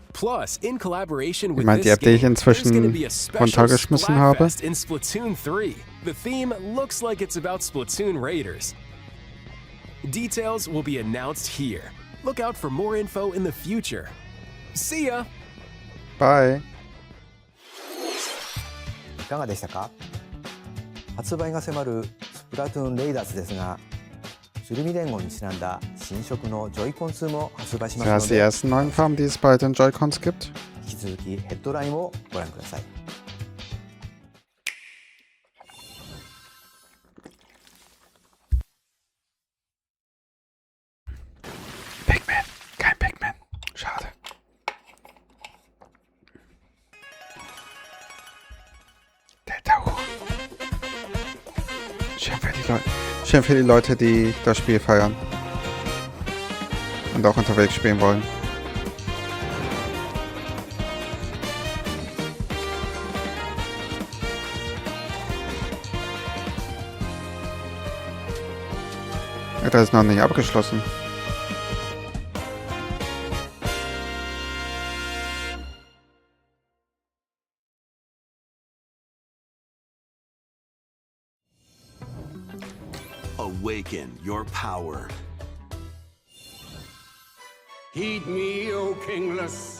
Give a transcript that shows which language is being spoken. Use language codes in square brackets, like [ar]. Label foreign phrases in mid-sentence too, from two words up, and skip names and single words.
[en] Plus, in collaboration with this game, there's going to be a special Splatfest in Splatoon 3. The theme looks like it's about Splatoon Raiders. Details will be announced here. Look out for more info in the future. See ya! Bye! [ja] いかがでしたか？発売が迫るスプラトゥーンレイダーズですが、鶴見連合にちなんだ新色のジョイコン2も発売しますので、 [de] Zuerst die ersten neuen Farben, die es bei den Joy-Cons gibt. [ja] 引き続きヘッドラインをご覧ください。 [de] Pikmin, kein Pikmin. Schade. Der Tauch. Schön für die Leute, die das Spiel feiern. Und auch unterwegs spielen wollen. Ja, das ist noch nicht abgeschlossen. [en] Awaken your power. Heed me, O kingless.